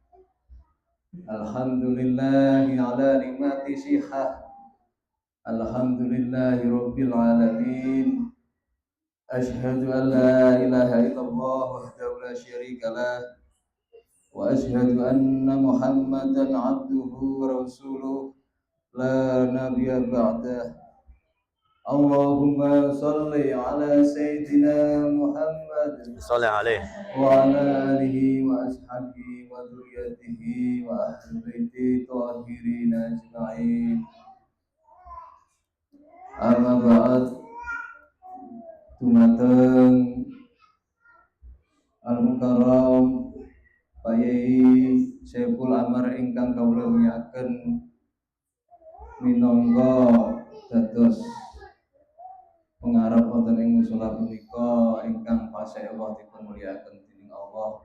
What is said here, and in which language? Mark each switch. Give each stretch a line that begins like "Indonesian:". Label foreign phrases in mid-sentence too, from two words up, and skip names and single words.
Arabic: الحمد لله على نعمة صحة الحمد لله رب العالمين أشهد أن لا إله إلا الله وحده لا شريك له وأشهد أن محمدا عبده ورسوله لا نبي بعده اللهم صل على سيدنا محمد صل عليه وعلى آله وأصحابه وذريته وأهل بيته الطاهرين أجمعين أما بعد
Javanese: dumateng Al-Mukarram Pak Yai Saiful Amar ingkang kawula muliaken minangka dados pengarep wonten ing musala punika ingkang pasih Allah dipun muliaken dening Allah.